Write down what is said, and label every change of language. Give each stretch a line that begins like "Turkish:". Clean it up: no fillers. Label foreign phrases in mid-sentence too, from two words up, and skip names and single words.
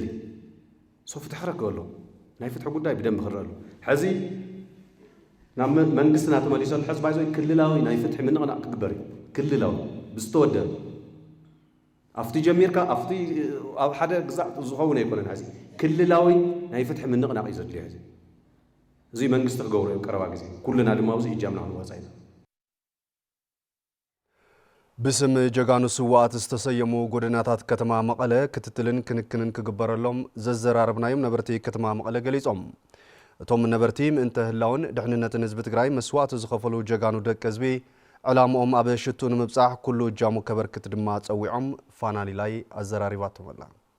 Tigrinya: ሰው ፍትሒ ረክበሎ ናይ ፍትሒ ጉዳይ ብደንብ ክረአሉ ሕዚ ናብ መንግስትና ተመሊሰሉ ሕዝቢ ባይዞ ክልላዊ ናይ ፍትሒ ምንቕናቕ ክግበር እዩ ክልላዊ ብዝተወደበ ኣፍቲ ጀሚርካ ኣፍቲ ኣብ ሓደ ግዛዕ ዝኸውን ኣይኮነን ሕዚ ክልላዊ ናይ ፍትሒ ምንቕናቕ እዩ ዘድልዮ ሕዚ እዚ መንግስቲ ክገብሮ እዩ ቀረባ ግዜ ኩልና ድማ ኣብዚ እጃምና ክንወፃ ኢና باسم جگانو سوات استسيمو ጎደናታት ከተማ መቀለ ክትትልን ክንክንን ክግበረሎም ዘዘራርብናዮም ነበርቲ ከተማ መቀለ ገሊጾም እቶም ነበርቲ ምእንተ ህላውን ድሕንነትን ህዝቢ ትግራይ መስዋዕት ዝኸፈሉ ጀጋኑ ደቅ ህዝቢ ዕላምኦም ኣብ ሽቱ ንምብጻሕ ኩሉ እጃሙ ከበርክት ድማ ጸዊዖም ፋናሊ ላይ ኣዘራሪባቶም ኣላ